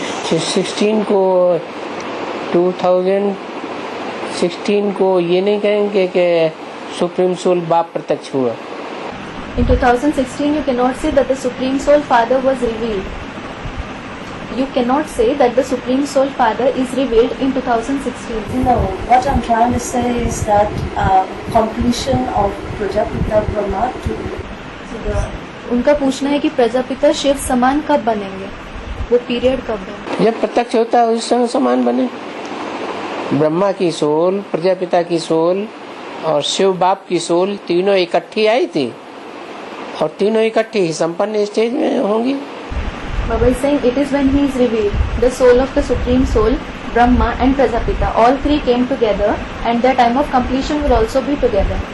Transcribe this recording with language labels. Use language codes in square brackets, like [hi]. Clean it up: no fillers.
[hi] 16 को 2016 को ये नहीं कहेंगे कि सुप्रीम सोल बाप प्रत्यक्ष हुआ। [en] In 2016, you cannot say that the Supreme Soul Father was revealed. You cannot say that the Supreme Soul Father is revealed in 2016. No, what I'm trying to say is that completion of Prajapita Brahma to the. [hi] उनका पूछना है कि प्रजापिता शिव समान कब बनेंगे, वो period कब है? जब प्रत्यक्ष होता है उस समय समान बने। ब्रह्मा की सोल, प्रजापिता की सोल और शिव बाप की सोल तीनों इकट्ठी आई थी और तीनों इकट्ठी ही संपन्न स्टेज में होंगी। [en] Baba is saying it is when he is revealed, the soul of the Supreme Soul, Brahma and Prajapita, all three came together and their time of completion will also be together.